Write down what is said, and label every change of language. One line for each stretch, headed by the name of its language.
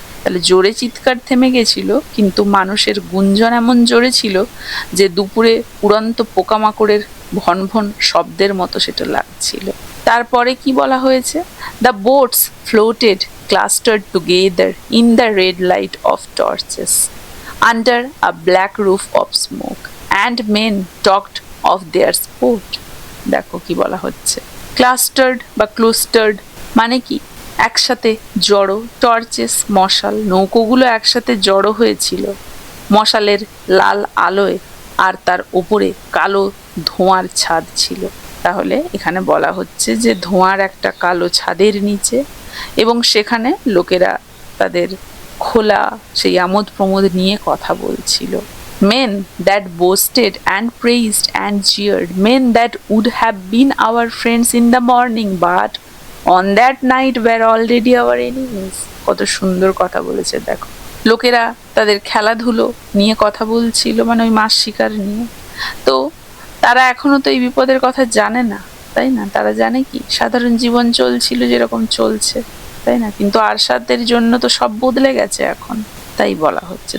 Bangla: তাহলে জোরে চিৎকার থেমে গেছিল, কিন্তু মানুষের গুঞ্জন এমন জোরে ছিল যে দুপুরে উড়ন্ত পোকামাকড়ের ভনভন শব্দের মতো সেটা লাগছিল। তারপরে কি বলা হয়েছে?
English: The boats floated clustered together in the red light of torches. under a black roof of smoke, and men talked of their sport.
Bangla: দেখো কি বলা হচ্ছে, ক্লাস্টার্ড বা ক্লুস্টার্ড মানে কি, একসাথে জড়ো, টর্চেস মশাল, নৌকোগুলো একসাথে জড়ো হয়েছিল মশালের লাল আলোয়, আর তার উপরে কালো ধোঁয়ার ছাদ ছিল। তাহলে এখানে বলা হচ্ছে যে ধোঁয়ার একটা কালো ছাদের নিচে, এবং সেখানে লোকেরা তাদের খোলা সেই আমোদ প্রমোদ নিয়ে কথা বলছিল।
English: Men that boasted and praised and jeered, men that would have been our friends in the morning, but on that night were already our enemies.
Bangla: কত সুন্দর কথা বলেছে দেখো। লোকেরা তাদের খেলাধুলো নিয়ে কথা বলছিল, মানে ওই মাছ শিকার নিয়ে। তো তারা এখনো তো এই বিপদের কথা জানে না, তাই না? তারা জানে কি, সাধারণ জীবন চলছিল যেরকম চলছে, তাই না? কিন্তু আরশাদের জন্য তো সব বদলে গেছে এখন, তাই বলা হচ্ছে।